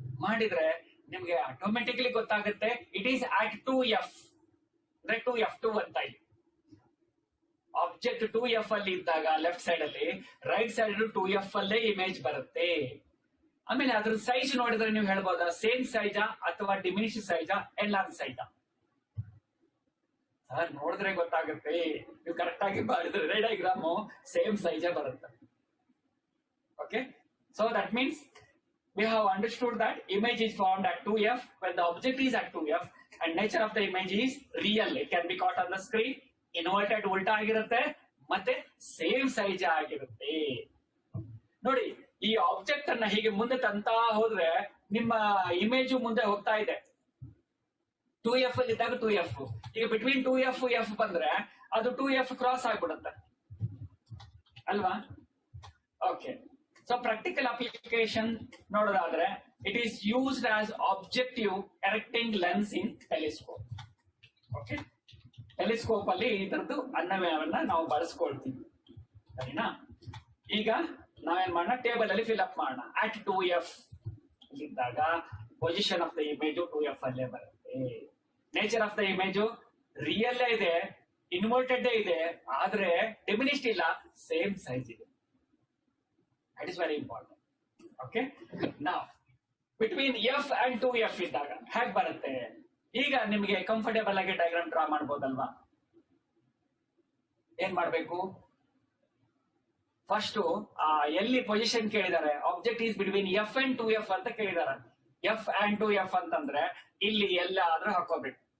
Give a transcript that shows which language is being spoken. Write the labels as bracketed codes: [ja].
[kn] ಮಾಡಿದ್ರೆ ನಿಮ್ಗೆ ಆಟೋಮೆಟಿಕ್ಲಿ ಗೊತ್ತಾಗುತ್ತೆ [en] it is at 2f [kn] ಅಂದ್ರೆ 2f2 ಅಂತ ಇಲ್ಲಿ ಆಬ್ಜೆಕ್ಟ್ 2f ಅಲ್ಲಿ ಇದ್ದಾಗ ಲೆಫ್ಟ್ ಸೈಡ್ ಅಲ್ಲಿ, ರೈಟ್ ಸೈಡ್ 2f ಅಲ್ಲೇ ಇಮೇಜ್ ಬರುತ್ತೆ. ಆಮೇಲೆ ಅದ್ರ ಸೈಜ್ ನೋಡಿದ್ರೆ ನೀವು ಹೇಳ್ಬೋದಾ ಸೇಮ್ ಸೈಜಾ ಅಥವಾ ಡಿಮಿನಿಷ್ ಸೈಜಾ ಎನ್ಲಾರ್ಜ್ ಸೈಜಾ? ಸರ್ ನೋಡಿದ್ರೆ ಗೊತ್ತಾಗುತ್ತೆ, ನೀವು ಕರೆಕ್ಟ್ ಆಗಿ ಮಾಡಿದ್ರೆ ಡಯಾಗ್ರಾಮ್ ಸೇಮ್ ಸೈಜೇ ಬರುತ್ತೆ. [en] Okay, so that means we have understood that image is formed at 2f when the object is at 2f and nature of the image is real. It can be caught on the screen, inverted [kn] ಉಲ್ಟಾ ಆಗಿರುತ್ತೆ ಮತ್ತೆ same size ಆಗಿರುತ್ತೆ. ನೋಡಿ, ಈ object ಅನ್ನ ಹೀಗೆ ಮುಂದೆ ತಂತಾ ಹೋದ್ರೆ ನಿಮ್ಮ ಇಮೇಜ್ ಮುಂದೆ ಹೋಗ್ತಾ ಇದೆ. 2f ಅಲ್ಲಿ ಇದ್ದಾಗ 2f, ಈಗ ಬಿಟ್ವೀನ್ 2f f ಬಂದ್ರೆ ಅದು 2f ಕ್ರಾಸ್ ಆಗ್ಬಿಡುತ್ತೆ ಅಲ್ವಾ? [en] Okay, so practical application ನೋಡೋದಾದ್ರೆ it is used as objective erecting lens in telescope. [kn] Okay, telescope ಅಲ್ಲಿ ಇದರದ್ದು ಅನ್ವಯವನ್ನ ನಾವು ಬಳಸ್ಕೊಳ್ತೀವಿ, ಸರಿನಾ? ಈಗ ನಾವೇನ್ ಮಾಡೋಣ, ಟೇಬಲ್ ಅಲ್ಲಿ ಫಿಲ್ ಅಪ್ ಮಾಡೋಣ. ಅಟ್ 2f ಇದ್ದಾಗ position of the image 2f ಅಲ್ಲೇ ಬರುತ್ತೆ. Nature of the image real ಇದೆ, ಇನ್ವರ್ಟೆಡ್ ಇದೆ, ಆದ್ರೆ ಡಿಮಿನಿಷ್ಡ್ ಇಲ್ಲ, ಸೇಮ್ ಸೈಜ್ ಇದೆ. [en] That is very important. Okay. Now, between f and 2f [kn] ಇದ್ದಾಗ ಹೇಗೆ ಬರುತ್ತೆ? ಈಗ ನಿಮಗೆ ಕಂಫರ್ಟೇಬಲ್ ಆಗಿ ಡಯಾಗ್ರಾಮ್ ಡ್ರಾ ಮಾಡಬಹುದಲ್ವಾ? ಏನ್ ಮಾಡ್ಬೇಕು? ಫಸ್ಟ್ ಎಲ್ಲಿ ಪೊಸಿಷನ್ ಕೇಳಿದ್ದಾರೆ, [en] object is between F and 2f [kn] ಅಂತ ಕೇಳಿದ್ದಾರೆ. ಎಫ್ ಅಂಡ್ 2f ಅಂತಂದ್ರೆ ಇಲ್ಲಿ ಎಲ್ಲಾದ್ರೂ ಹಾಕೋಬೇಕು.